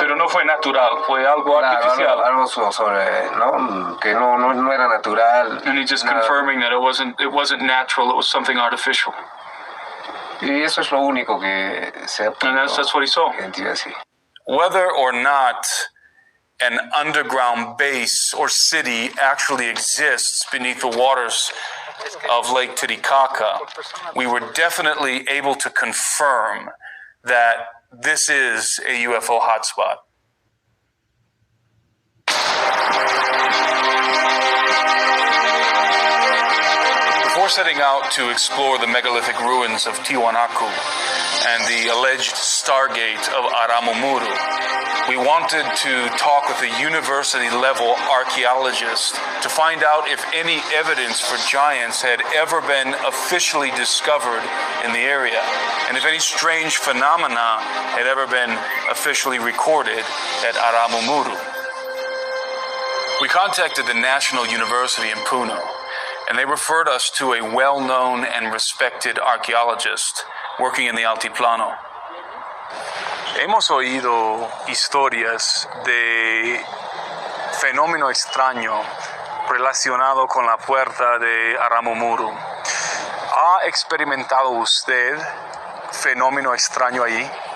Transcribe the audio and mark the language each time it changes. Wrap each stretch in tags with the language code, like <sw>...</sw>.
<es>Pero no fue natural, fue algo artificial. Algo sobre, ¿no? Que no era natural.</es> <en>And he's just confirming that it wasn't natural, it was something artificial.</en> <es>Y eso es lo único que se ha podido.</es> <en>And that's what he saw. Whether or not an underground base or city actually exists beneath the waters of Lake Titicaca, we were definitely able to confirm that this is a UFO hotspot. Before setting out to explore the megalithic ruins of Tiwanaku and the alleged Stargate of Aramumuru, we wanted to talk with a university-level archaeologist to find out if any evidence for giants had ever been officially discovered in the area, and if any strange phenomena had ever been officially recorded at Aramumuru. We contacted the National University in Puno, and they referred us to a well-known and respected archaeologist working in the Altiplano.</en> <es>Hemos oído historias de fenómeno extraño relacionado con la puerta de Aramumuru. ¿Ha experimentado usted fenómeno extraño allí?</es>